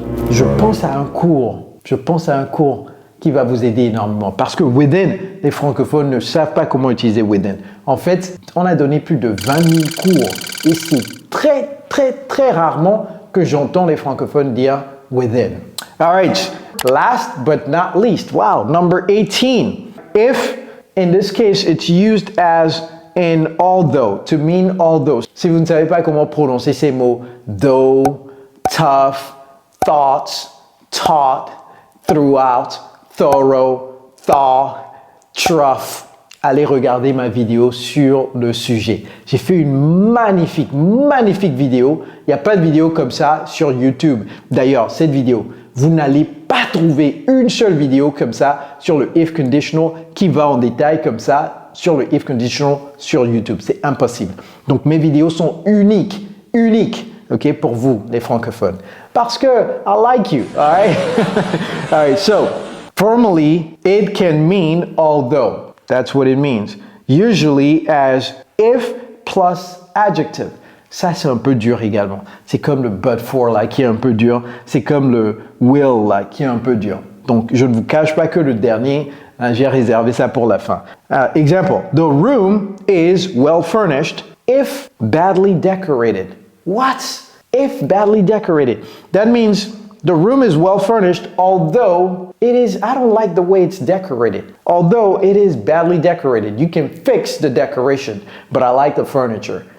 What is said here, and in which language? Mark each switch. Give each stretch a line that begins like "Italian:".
French: Je pense à un cours qui va vous aider énormément. Parce que within, les francophones ne savent pas comment utiliser within. En fait, on a donné plus de 20 000 cours et c'est très rarement que j'entends les francophones dire within.
English: All right, last but not least, wow, number 18. If, in this case, it's used as in although, to mean although.
French: Si vous ne savez pas comment prononcer ces mots, though, tough, thoughts, taught, throughout, thorough, thaw, trough, allez regarder ma vidéo sur le sujet. J'ai fait une magnifique vidéo. Il n'y a pas de vidéo comme ça sur YouTube. D'ailleurs, cette vidéo, vous n'allez pas trouver une seule vidéo comme ça sur le if conditional qui va en détail comme ça sur le if conditional sur YouTube. C'est impossible. Donc, mes vidéos sont uniques, okay, pour vous, les francophones. Parce que
English: I like you, all right? All right, so, formally, it can mean although. That's what it means. Usually as if plus adjective.
French: Ça, c'est un peu dur également. C'est comme le but for, là, qui est un peu dur. C'est comme le will, là, qui est un peu dur. Donc, je ne vous cache pas que le dernier, j'ai réservé ça pour la fin.
English: Example. The room is well furnished if badly decorated. What? If badly decorated. That means the room is well furnished, although it is, I don't like the way it's decorated. Although it is badly decorated. You can fix the decoration, but I like the furniture.